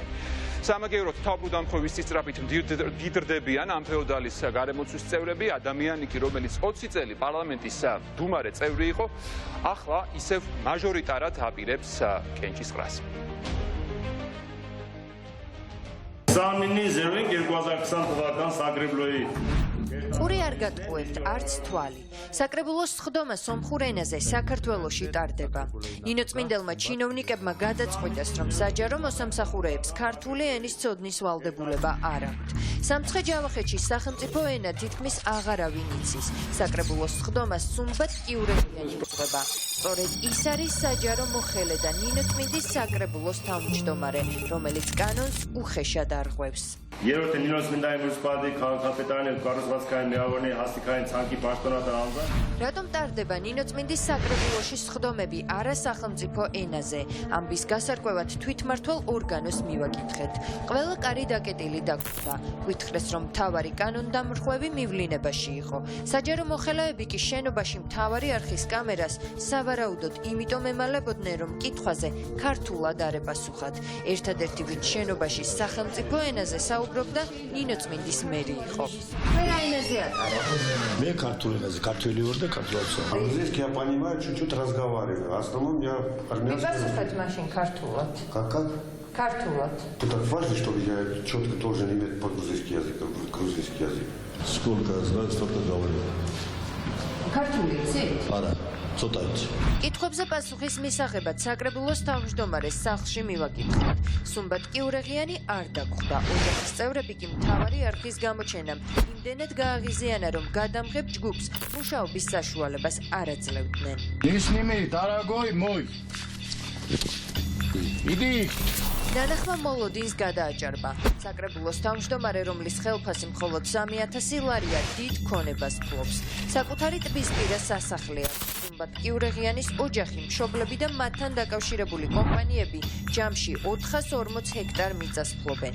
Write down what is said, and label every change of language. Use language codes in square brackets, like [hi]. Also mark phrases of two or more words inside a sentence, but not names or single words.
[ka] სამაგიეროდ თავბრუდამხვევის სისწრაფით მდიდრდებიან ამ ფეოდალის გარემოცვის წევრები, ადამიანი კი, რომელიც 20 წელი პარლამენტის დუმარე წევრი იყო, ახლა ისევ მაჟორიტარად აპირებს კენჭისყრას. Examini zerlin 2020 թվական սակրեբլոյի ყური არ გატყუებთ არც თვალი. საკრებულოს სხდომა სომხურ ენაზე საქართველოში ტარდება. ნინო წმინდელმა ჩინოვნიკებმა გადაწყვიტეს, რომ საჯარო მოსამსახურეებს ქართული ენის ცოდნის ვალდებულება არ აქვთ. სამცხე ჯავახეთში სახელმწიფო ენა თითქმის აღარავინ იცის. საკრებულოს სხდომას სუმბად კიურებიანი უძღვება. სწორედ ის არის საჯარო მოხელე და ნინო წმინდის საკრებულოს თავმჯდომარე, რომელიც კანონს უხეშად არღვევს. [hy] Երրորդը Նինոս Մինդայի մունիցիպալիտეტի քաղաքապետարանի ու կառուցվածքային միավորների հաստիկային ցանկի պաշտոնատար անձը [ka] Რატომ ტარდება ნინო წმინდის საკრებულოში სხდომები არა სახელმწიფო ენაზე? ამბის გასარკვევად თვითმმართველ ორგანოს მივაკითხეთ. ყველა კარი დაკეტილი დაგვხვდა. გვითხრეს, რომ მთავარი კანონდამრღვევი მივლინებაში იყო. საჯარო მოხელეები კი შენობაში მთავარი არხის კამერას სავარაუდოდ იმიტომ ემალებოდნენ, რომ კითხვაზე ქართულად არ ეპასუხათ. ერთადერთი ვინც შენობაში სახელმწიფო ენაზე საუბრობდა, ნინო წმინდის მერი იყო. ყველა ენაზე ატარებ. მე ქართულ ენაზე ქართველი ვარ და ქართულად ვსაუბრობ. [ru] Английский я понимаю, чуть-чуть разговариваю. В основном я армянский. [ka] პასუხად მაშინ ქართულად. [ru] Как? [ka] Картулат. [ru] Это так важно, чтобы я четко должен иметь по-грузински язык, грузинский язык. Сколько знаю, столько говорю. [ka] Картулицы? Ара. კითხვებზე პასუხის მისაღებად საკრებულოს თავმჯდომარეს სახლში მივაკითხეთ. სუმბად კიურაღიანი არ დაგხვდა. ოჯახის წევრები კი მთავარი არხის გამოჩენამ იმდენად გააღიზიანა, რომ გადამღებ ჯგუფს მუშაობის საშუალებას არ აძლევდნენ. [ru] Несмей, дорогой мой. Иди. [ka] ნანახმა მოლოდინს გადააჭარბა. საკრებულოს თავმჯდომარე, რომლის ხელფასი მხოლოდ 3000 ლარია, დიდ ქონებას ფლობს. საკუთარი ტბისპირა სასახლეა. სუმბად კიურაღიანის ოჯახი, მშობლები და მათთან დაკავშირებული კომპანიები ჯამში 440 ჰექტარ მიწას ფლობენ.